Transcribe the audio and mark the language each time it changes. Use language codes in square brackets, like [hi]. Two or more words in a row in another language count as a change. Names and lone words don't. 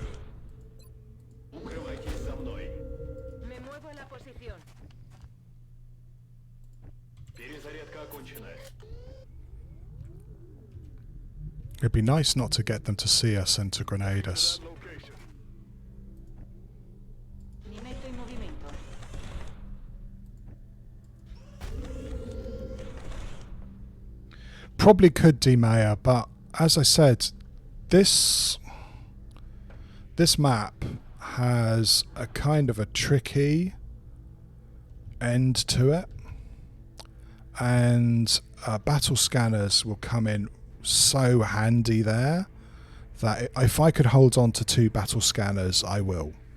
[ru] Укрывайтесь за мной. [es] Me muevo en la posición. [ru] Перезарядка окончена. [en] It'd be nice not to get them to see us and to grenade us. [it] Mi metto in movimento. [en] Probably could demaya, but as I said, this map has a kind of a tricky end to it, and battle scanners will come in so handy there that if I could hold on to 2 battle scanners, I will.